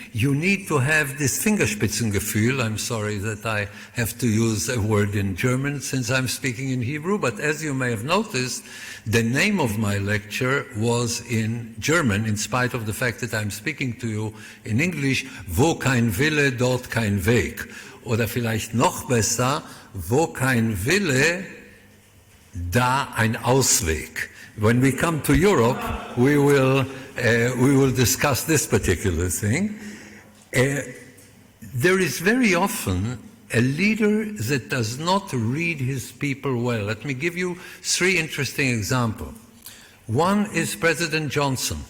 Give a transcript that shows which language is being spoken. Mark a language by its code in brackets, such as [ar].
[en] You need to have this Fingerspitzengefühl. I'm sorry that I have to use a word in German since I'm speaking in Hebrew, but as you may have noticed, the name of my lecture was in German, in spite of the fact that I'm speaking to you in English. [de] Wo kein Wille, dort kein Weg. Oder vielleicht noch besser, wo kein Wille, da ein Ausweg. [en] When we come to Europe, we will discuss this particular thing. There is very often a leader that does not read his people well. Let me give you 3 interesting examples. One is President Johnson.